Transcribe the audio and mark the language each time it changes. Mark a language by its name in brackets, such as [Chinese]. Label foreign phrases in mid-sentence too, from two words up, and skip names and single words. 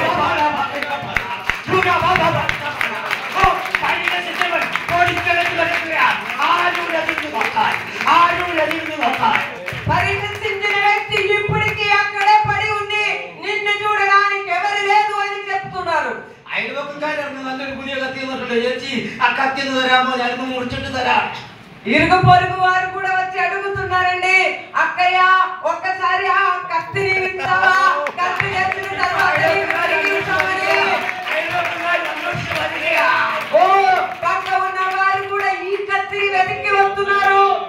[Telugu] పరిగెత్తించిన వ్యక్తి ఇప్పటికీ అక్కడే పడి ఉంది. నిన్ను చూడడానికి ఎవరు లేదు అని చెప్తున్నారు. [Malayalam] അയൽവക്കക്കാരാണ് നല്ലൊരു പുതിയ കത്തി എന്നിട്ടുണ്ട്. ചേച്ചി ആ കത്തി ഒന്ന് തരാമോ, ഞാനിപ്പോ മുറിച്ചിട്ട് തരാം. [Telugu] ఇరుగు పొరుగు వారు కూడా వచ్చి అడుగుతున్నారండి, అక్కయ్య ఒక్కసారి ఆ కత్తిని వింటావా, కత్తి తెచ్చిన తర్వాత ఓ పక్క ఉన్న వారు కూడా ఈ కత్తిని వెతికి వస్తున్నారు.